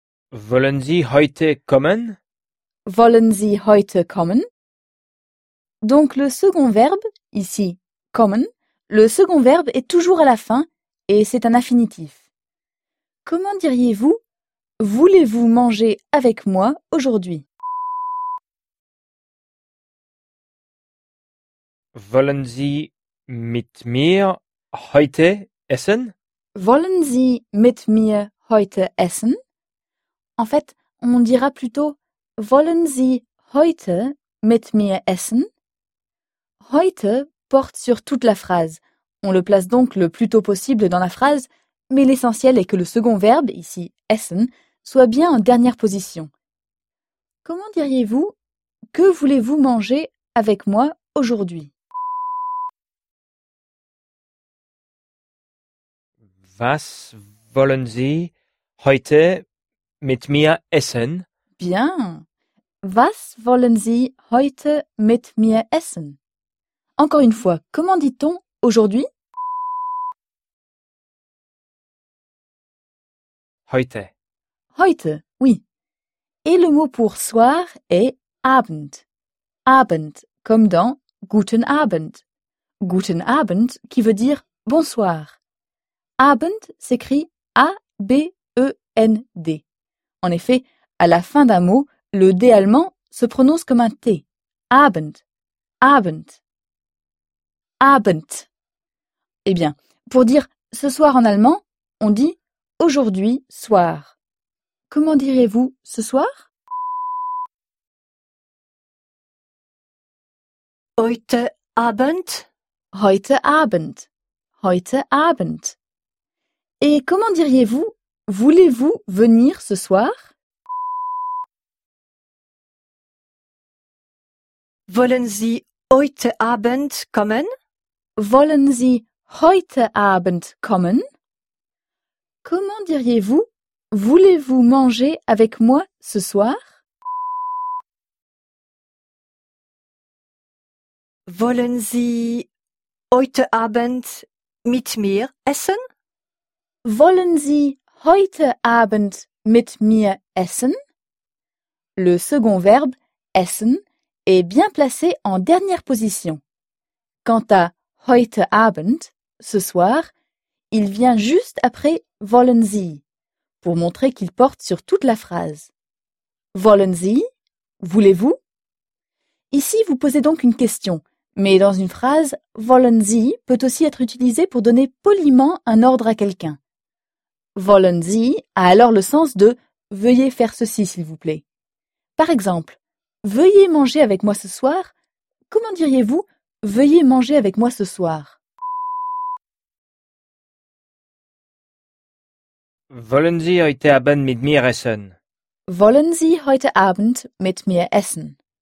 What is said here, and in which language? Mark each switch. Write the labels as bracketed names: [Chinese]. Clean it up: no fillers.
[German] Wollen Sie heute kommen? Wollen Sie heute kommen? [French] Donc le second verbe, ici, kommen, le second verbe est toujours à la fin et c'est un infinitif. Comment diriez-vous « Voulez-vous manger avec moi aujourd'hui ?» [German] Wollen Sie mit mir heute essen? Wollen Sie mit mir heute essen? [French] En fait, on dira plutôt [German] « Wollen Sie heute mit mir essen ?» [French] Heute porte sur toute la phrase. On le place donc le plus tôt possible dans la phrase, mais l'essentiel est que le second verbe, ici « essen », soit bien en dernière position. Comment diriez-vous « Que voulez-vous manger avec moi aujourd'hui ?» [German] Was wollen Sie heute mit mir essen? [French] Bien. [German] Was wollen Sie heute mit mir essen? [French] Encore une fois, comment dit-on aujourd'hui? [German] Heute. Heute, oui. [French] Et le mot pour soir est Abend. Abend, comme dans Guten Abend. Guten Abend, qui veut dire bonsoir. Abend s'écrit A-B-E-N-D. En effet, à la fin d'un mot, le D allemand se prononce comme un T. Abend. Abend. Abend. Eh bien, pour dire ce soir en allemand, on dit aujourd'hui soir. Comment direz-vous ce soir? [German] Heute Abend. Heute Abend. Heute Abend. [French] Et comment diriez-vous « Voulez-vous venir ce soir ?» [German] Wollen Sie heute Abend kommen ? Wollen Sie heute Abend kommen ? [French] Comment diriez-vous « Voulez-vous manger avec moi ce soir ?» [German] Wollen Sie heute Abend mit mir essen ? Wollen Sie heute Abend mit mir essen? [French] Le second verbe, essen, est bien placé en dernière position. Quant à heute Abend, ce soir, il vient juste après wollen Sie, pour montrer qu'il porte sur toute la phrase. Wollen Sie? Voulez-vous? Ici, vous posez donc une question, mais dans une phrase, wollen Sie peut aussi être utilisé pour donner poliment un ordre à quelqu'un. Wollen Sie a alors le sens de « Veuillez faire ceci, s'il vous plaît ». Par exemple, « Veuillez manger avec moi ce soir », comment diriez-vous « Veuillez manger avec moi ce soir » ? [German] Wollen Sie heute Abend mit mir essen ? Wollen Sie heute Abend mit mir essen ?